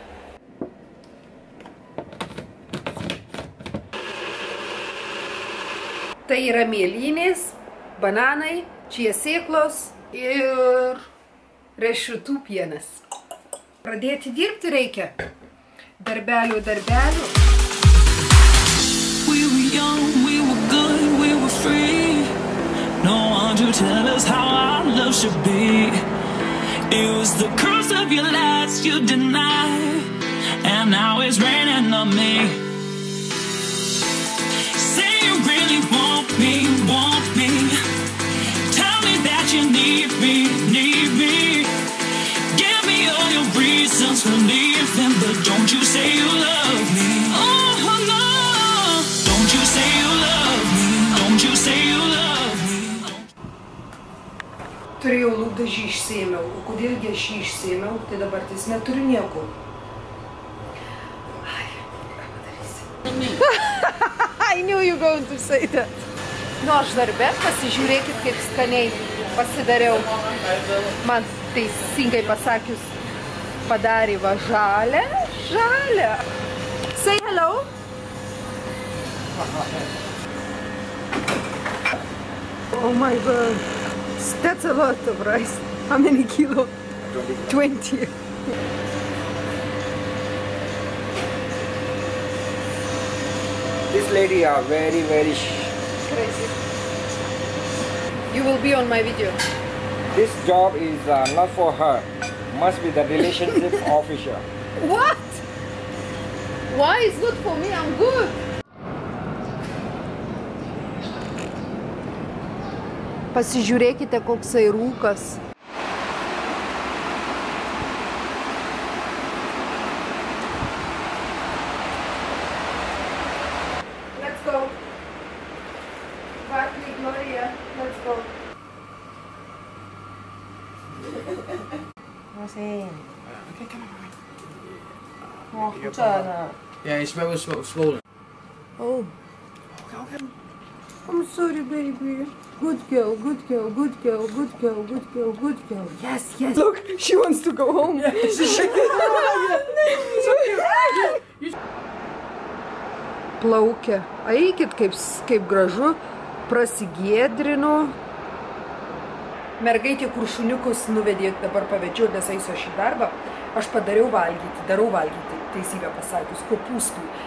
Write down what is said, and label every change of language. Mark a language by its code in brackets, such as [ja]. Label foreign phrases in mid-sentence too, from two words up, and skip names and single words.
[lt] Tai yra mėlynės, bananai, čia sėklos ir riešutų pienas. Pradėti dirbti reikia. Darbelių. [en] We were young, we were good, we were free. No one to tell us how our love should be. It was the curse of your last you denied, and now it's raining on me. Say you really want me. Tell me that you need me. Give me all your reasons for leaving, but don't you say you love me. Oh no, don't you say you love me. Don't you say you love me. [lt] Turėjau lūpdažį išsėmiau, o kodėlgi aš jį išsėmiau, tai dabar tais neturiu nieko. Ką padarysi? [en] I knew you going to say that. [lt] Aš darbe, pasižiūrėkit, kaip skaniai pasidariau. Man teisingai pasakius, padarė va žalę. [en] Say hello. Oh my God. That's a lot of rice. How many kilo? 20. This lady are very Crazy. You will be on my video. This job is not for her. Must be the relationship officer. What? Why it's good for me? I'm good. [lt] Pasižiūrėkite, koksai rūkas. [en] Let's go. Barkley, Gloria, let's go. Okay, come on. Yeah, it's very swollen. Oh. Okay. I'm sorry, baby. Good girl. Yes. Look, she wants to go home. Yeah, [lt] plaukia. Eikit, kaip gražu, prasigėdrino. Mergaitė, kur šuniukus nuvedė dabar pavedžioti, nes eisiu aš į darbą, aš darau valgyti, teisybę pasakius, kopūstų.